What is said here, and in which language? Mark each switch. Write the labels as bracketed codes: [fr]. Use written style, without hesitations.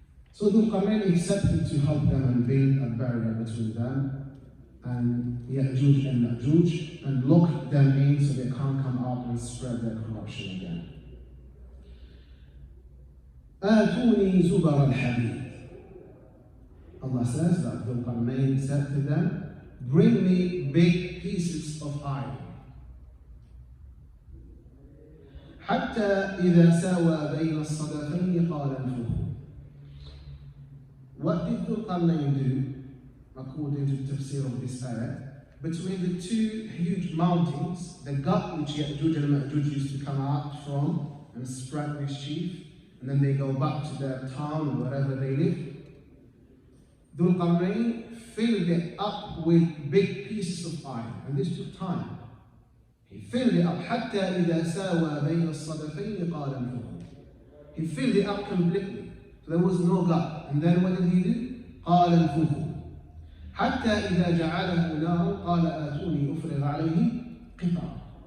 [en] So Dhul-Qarnain accepted to help them and build a barrier between them and Ya'juj and Ma'juj and lock them in so they can't come out and spread their corruption again. [ar] آتوني زبر الحديد. [en] Allah says that Dhul-Qarnain said to them, bring me big pieces of iron. [ar] حتى إذا ساوى بين الصدفين قال انفخوا. [en] What did Dhul-Qarnain do, according to the tafsir of this ayah? Between the two huge mountains, the gut which Ya'juj and Ma'juj used to come out from and spread mischief, and then they go back to their town or wherever they live, Dhul-Qarnain filled it up with big pieces of iron, and this took time. He filled it up [ar] حتى إذا ساوى بين الصدفين قال انفخوا. [en] He filled it up completely, so there was no gut. And then what did he do? [ar] قال انفخوا. حتى إذا جعله نارا قال آتوني أفرغ عليه قطعا.